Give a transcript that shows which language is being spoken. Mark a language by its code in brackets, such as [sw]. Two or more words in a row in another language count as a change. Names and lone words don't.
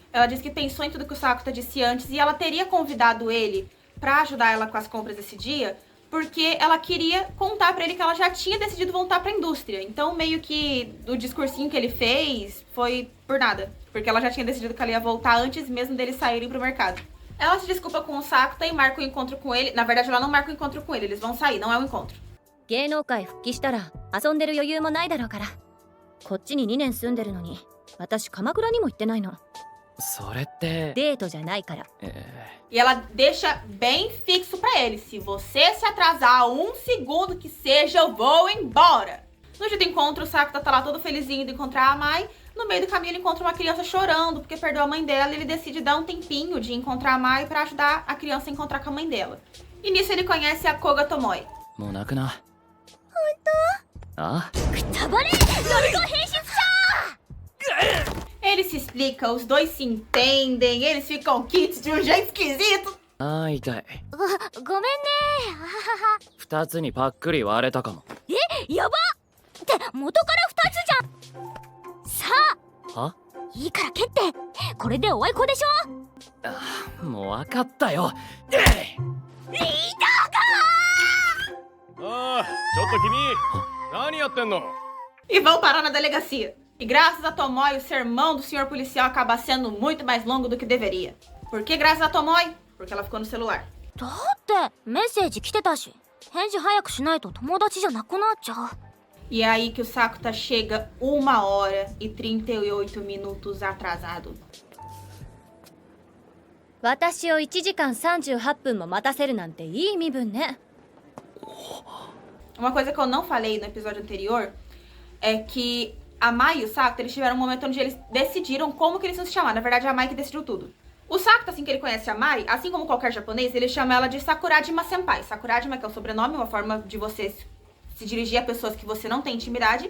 [pt] Ela disse que pensou em tudo que o Sakuta disse antes e ela teria convidado ele pra ajudar ela com as compras desse dia, porque ela queria contar pra ele que ela já tinha decidido voltar pra indústria. Então, meio que o discursinho que ele fez foi por nada. Porque ela já tinha decidido que ela ia voltar antes mesmo deles saírem pro mercado. Ela se desculpa com o Sakuta e marca o encontro com ele. Na verdade, ela não marca o encontro com ele. Eles vão sair, não é um encontro. [ja] 芸能界復帰したら遊んでる余裕もないだろうから。こっちに2年住んでるのに、私鎌倉にも行ってないの。それってデートじゃないから。 [pt] E ela deixa bem fixo pra ele. Se você se atrasar um segundo que seja, eu vou embora. No dia do encontro, o Sakuta tá lá todo felizinho de encontrar a Mai. No meio do caminho, ele encontra uma criança chorando porque perdeu a mãe dela. E ele decide dar um tempinho de encontrar a Mai pra ajudar a criança a encontrar com a mãe dela. E nisso ele conhece a Koga Tomoe. [ja] もう泣くな。ああ。 [pt] Ele se explica, os dois se entendem, eles ficam kits de um jeito esquisito. [ja] ああ痛い。ごめんね。ははは。二つにパックリ割れたかも。やばって元から2つじゃん。さあ。はいいから蹴って。これでおあいこでしょ。ああもう分かったよ。ああ、ちょっと君、何やってんの? [pt] E vão parar na delegacia. E graças a Tomoe, o sermão do senhor policial acaba sendo muito mais longo do que deveria. Por que graças a Tomoe? Porque ela ficou no celular. [ja] だってメッセージ来てたし、返事早くしないと友達じゃなくなっちゃう。 [pt] E é aí que o Sakuta chega 1h38 minutos atrasado. [ja] 私を1時間38分も待たせるなんていい身分ね。 [pt] Uma coisa que eu não falei no episódio anterior é que a Mai e o Sakuta, eles tiveram um momento onde eles decidiram como que eles iam se chamar. Na verdade, é a Mai que decidiu tudo. O Sakuta, assim que ele conhece a Mai, assim como qualquer japonês, ele chama ela de Sakurajima Senpai. Sakurajima, que é o sobrenome, uma forma de você se dirigir a pessoas que você não tem intimidade.